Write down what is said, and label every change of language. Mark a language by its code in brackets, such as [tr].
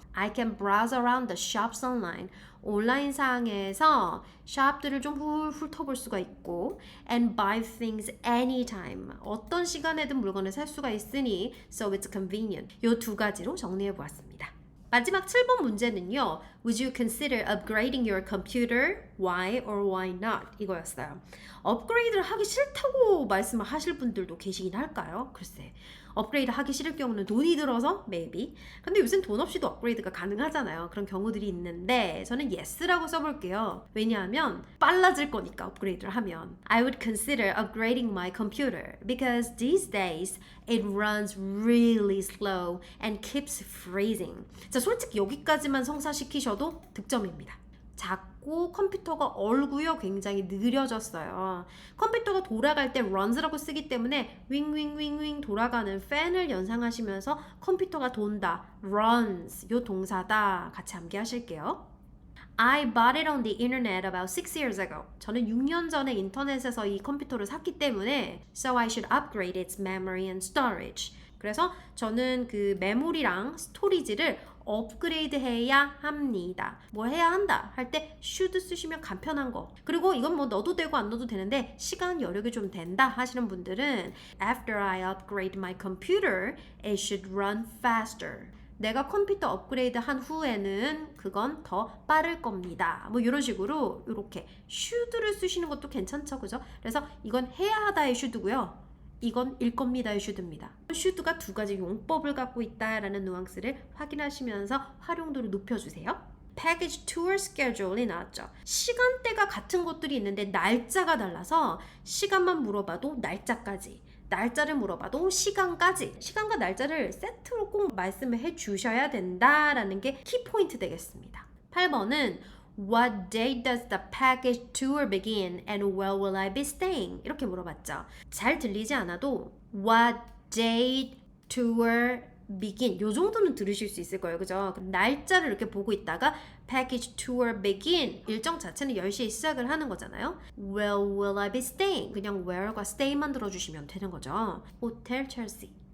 [en] I can browse around the shops online. [ko] 온라인상에서 샵들을 좀 훑어볼 수가 있고 [en] and buy things anytime. [ko] 어떤 시간에든 물건을 살 수가 있으니 [en] so it's convenient. [ko] 이 두 가지로 정리해 보았습니다. 마지막 7번 문제는요. [en] Would you consider upgrading your computer? Why or why not? [ko] 이거였어요. 업그레이드를 하기 싫다고 말씀을 하실 분들도 계시긴 할까요? 글쎄. 업그레이드 하기 싫을 경우는 돈이 들어서 maybe. 근데 요새는 돈 없이도 업그레이드가 가능하잖아요. 그런 경우들이 있는데 저는 yes라고 써볼게요. 왜냐하면 빨라질 거니까 업그레이드를 하면. [en] I would consider upgrading my computer because these days it runs really slow and keeps freezing. [ko] 자, 솔직히 여기까지만 성사시키셔도 득점입니다. 작고 컴퓨터가 얼고요 굉장히 느려졌어요. 컴퓨터가 돌아갈 때 runs라고 쓰기 때문에 윙윙윙윙 돌아가는 팬을 연상하시면서 컴퓨터가 돈다, runs 요 동사다 같이 암기하실게요. [en] I bought it on the internet about 6 years ago. [ko] 저는 6년 전에 인터넷에서 이 컴퓨터를 샀기 때문에 [en] So I should upgrade its memory and storage. [ko] 그래서 저는 그 메모리랑 스토리지를 업그레이드 해야 합니다. 뭐 해야 한다 할 때 should 쓰시면 간편한 거. 그리고 이건 뭐 넣어도 되고 안 넣어도 되는데 시간 여력이 좀 된다 하시는 분들은 [en] After I upgrade my computer, it should run faster. [ko] 내가 컴퓨터 업그레이드 한 후에는 그건 더 빠를 겁니다. 뭐 이런 식으로 이렇게 should를 쓰시는 것도 괜찮죠, 그죠? 그래서 이건 해야 하다의 should고요. 이건 일 겁니다의 should입니다. should가 두 가지 용법을 갖고 있다라는 뉘앙스를 확인하시면서 활용도를 높여주세요. Package tour schedule이 나왔죠. 시간대가 같은 것들이 있는데 날짜가 달라서 시간만 물어봐도 날짜까지, 날짜를 물어봐도 시간까지, 시간과 날짜를 세트로 꼭 말씀을 해주셔야 된다라는 게 키포인트 되겠습니다. 8번은 [en] What date does the package tour begin and where will I be staying? [ko] 이렇게 물어봤죠. 잘 들리지 않아도 [en] What date tour begin [ko] 요 정도는 들으실 수 있을 거예요. 그죠? 그럼 날짜를 이렇게 보고 있다가 package tour begin 일정 자체는 10시에 시작을 하는 거잖아요. [en] Where will I be staying? [ko] 그냥 where과 stay만 들어주시면 되는 거죠. 호텔 첼시.